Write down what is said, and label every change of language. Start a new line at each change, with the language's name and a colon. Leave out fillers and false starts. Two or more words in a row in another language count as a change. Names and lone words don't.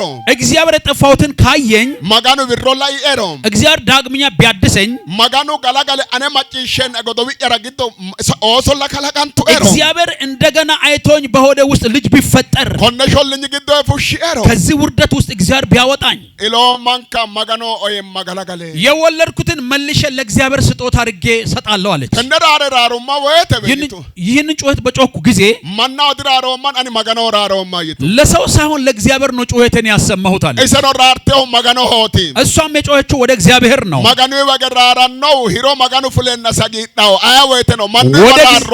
Amharic: እግዚአብሔር የጠፋሁትን ካየኝ
Hadiyya: ማጋኑ ቢሮ ላኢኤሮ
Amharic: እግዚአብሔር ዳግመኛ ቢያድሰኝ
Hadiyya: ማጋኑ ገላገለ አነ ማጪሸን አጎዶዊ ያረግቶ ኦሶላ ከላካንቱ ኤሮ
Amharic: እግዚአብሔር እንደገና አይቶኝ በሆዴ ውስጥ ልጅ ቢፈጠር
Hadiyya: ኮነሾልኝ ግዶ ፉሽኤሮ
Amharic: ከዚህ ውርደት ውስጥ እግዚአብሔር ቢያወጣኝ
Hadiyya: ኢሎ ማንካ ማጋኖ ኦይ ማጋላጋለ
Amharic: የወለድኩትን መልሼ ለእግዚአብሔር ስጦታ አድርጌ ሰጣለሁ አለች
Hadiyya: ተነራራሩማ ወይተ በይቱ
Amharic: ይህንን ጩኸት በጮኩ ጊዜ
Hadiyya: ማናው ድራሮማ አኒ ማጋኖ ራሮማ ይቱ
Amharic: ለሰው ሳይሆን ለእግዚአብሔር ነው ጩኸቴን ያሰማሁት አለ
Hadiyya: እሰኖ ራርቴው ማጋኖ ሆቲ
Amharic: እሷም የጮኸችው ወደ እግዚአብሔር ነው
Hadiyya: ማጋኖ ወገራራ ነው ሂሮ ማጋኖ ፍለና ሰጊጣው አያወይተ ነው ማን ወራሮ